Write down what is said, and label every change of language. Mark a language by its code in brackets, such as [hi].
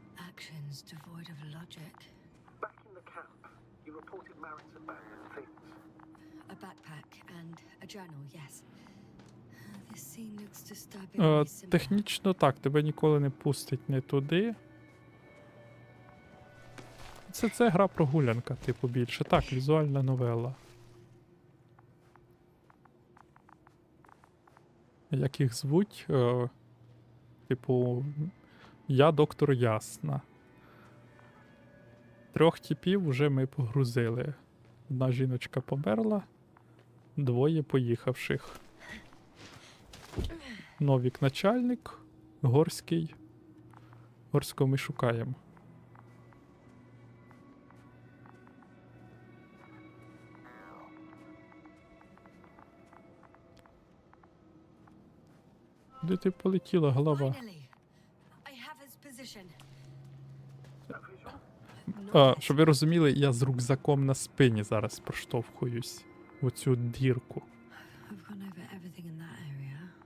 [en] Actions devoid of logic. Back in the camp, you reported Marin's abandoned things. A backpack and a journal, yes. This scene looks disturbingly similar. [uk] Технічно так, тебе ніколи не пустить не туди. Це гра прогулянка, типу, більше. Так, візуальна новела. Як їх звуть? Типу, я доктор Ясна. 3 типів вже ми погрузили. Одна жіночка померла, 2 поїхавших. Новік начальник, Горський. Горського ми шукаємо. Де ти полетіла, голова? [en] Finally, I have his position. [uk] Щоб ви розуміли, я з рюкзаком на спині зараз проштовхуюсь в оцю дірку. [en] I've gone over everything in that area.